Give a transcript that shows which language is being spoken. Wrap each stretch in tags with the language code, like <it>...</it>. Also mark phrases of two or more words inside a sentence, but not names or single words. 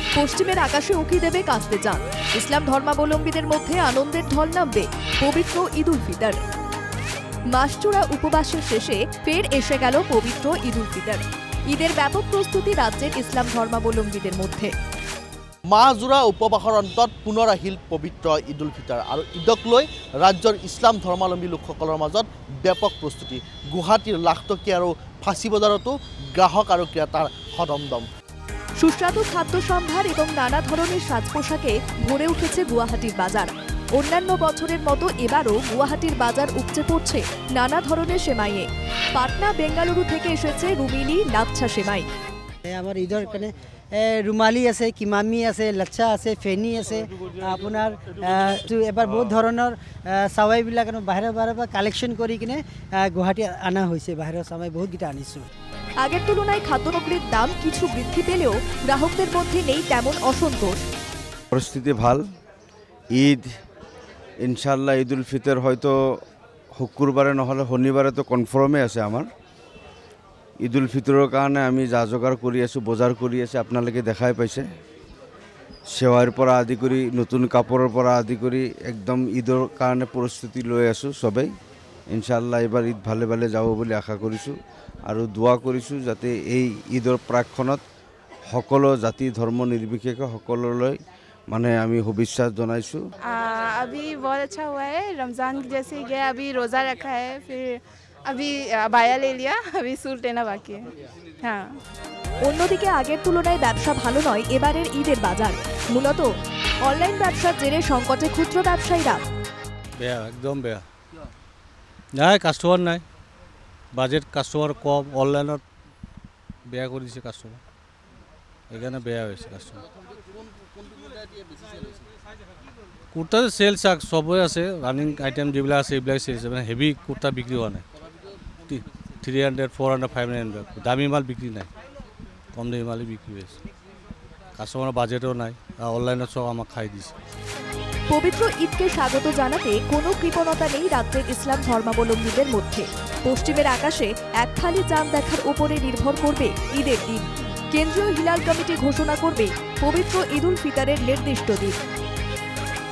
<bn>পশ্চিমের আকাশে উঁকি দেবে কাস্তে চাঁদ। ইসলাম ধর্মাবলম্বীদের মধ্যে আনন্দের ঢল নামবে পবিত্র ঈদ উল ফিতর। মাসজোড়া উপবাসের শেষে ফের এসে গেল পবিত্র ঈদ উল ফিতর। ঈদের ব্যাপক প্রস্তুতি রাজ্যের ইসলাম ধর্মাবলম্বীদের মধ্যে।</bn> <as>মাহজোৰা উপবাসৰ অন্তত পুনৰ আহিল পবিত্ৰ ঈদ উল ফিতৰ আৰু ঈদক লৈ ৰাজ্যৰ ইছলাম ধৰ্মাৱলম্বী লোকসকলৰ মাজত ব্যাপক প্ৰস্তুতি। গুৱাহাটীৰ লাখটকীয়া আৰু ফাঁচী বজাৰতো গ্ৰাহক আৰু ক্ৰেতাৰ সদমদম।</as> <bn>সুস্বাদু খাদ্য সম্ভার এবং নানা ধরনের সাজ পোশাকে ভরে উঠেছে গুয়াহাটির বাজার। অন্যান্য বছরের মতো এবারও গুয়াহাটির বাজার উপচে পড়ছে নানা ধরনের সেমাইয়ে। পাটনা বেঙ্গালুরু থেকে এসেছে রুমিলি লাচ্ছা সেমাই।</bn> <as>আমার ঈদৰ কাৰণে ৰুমালী আছে, কিমামি আছে, লাচ্ছা আছে, ফেনী আছে। আপোনাৰ এবাৰ বহুত ধৰণৰ চাৱাইবিলাক বাহিৰৰ পৰা কালেকশ্যন কৰি কিনে গুৱাহাটী অনা হৈছে। বাহিৰৰ চাৱাই বহুতকেইটা আনিছোঁ।</as> <bn>আগের তুলনায় খাদ্যসামগ্রীর দাম কিছু বৃদ্ধি পেলেও গ্রাহকদের মধ্যে নেই তেমন অসন্তোষ। পরিস্থিতি ভাল।</bn> <as>ঈদ ইনশাল্লাহ ঈদ উল ফিতর হয়তো শুক্রবারে নহলে শনিবারে তো কনফার্মে আছে আমার।</as> <bn>ঈদ উল ফিতরের কারণে আমি যা</bn> <as>যোগাৰ কৰি আছোঁ, বজাৰ কৰি আছোঁ, আপোনালোকে দেখাই পাইছে। সেৱাৰ পৰা আদি কৰি নতুন কাপোৰৰ পৰা আদি কৰি একদম ঈদৰ কাৰণে প্ৰস্তুতি লৈ আছোঁ সবেই। ইনশাল্লাহ এবাৰ ঈদ ভালে ভালে যাব বুলি আশা কৰিছোঁ আৰু দোয়া কৰিছোঁ যাতে এই ঈদৰ প্ৰাকখনত সকলো জাতি ধৰ্ম নিৰ্বিশেষে সকলোলৈ মানে আমি শুভেচ্ছা জনাইছোঁ।</as> <hi>अभी बहुत अच्छा हुआ है। रमज़ान जैसे गया, अभी रोज़ा रखा है, फिर अभी अबाया ले लिया, अभी सूट लेना बाकी है। हाँ।</hi> <bn>অন্যদিকে আগের তুলনায় ব্যবসা ভালো নয় এবারের ঈদের বাজার। মূলত অনলাইন ব্যবসার জেরে সংকটে ক্ষুদ্র ব্যবসায়ীরা।</bn> <as>বেয়া, একদম বেয়া। নাই কাস্টমার নাই, বাজেট কাস্টমার কম, অনলাইনত বেয়া কৰি দিছে কাস্টমাৰ, সেইকাৰণে বেয়া হৈছে কাস্টমাৰ। কুৰ্তা চেলছ চবৰে আছে,</as> <en>running item</en> <as>যিবিলাক আছে এইবিলাক চেলছ, মানে হেভি কুৰ্তা বিক্ৰী হোৱা নাই। 300, 400, 500 দামী মাল বিক্ৰী নাই, কম দামী মালেই বিক্ৰী হৈছে। কাস্টমাৰৰ বাজেটও নাই, অনলাইনত সব আমাক খাই দিছে।</as> <bn>পবিত্র ঈদকে স্বাগত জানাতে কোনো কৃপণতা নেই রাজ্যের ইসলাম ধর্মাবলম্বীদের মধ্যে। পশ্চিমের আকাশে এক থালি চাঁদ দেখার উপরে নির্ভর করবে ঈদের দিন। কেন্দ্রীয় হিলাল কমিটি ঘোষণা করবে পবিত্র ঈদ উল ফিতরের নির্দিষ্ট দিন।</bn>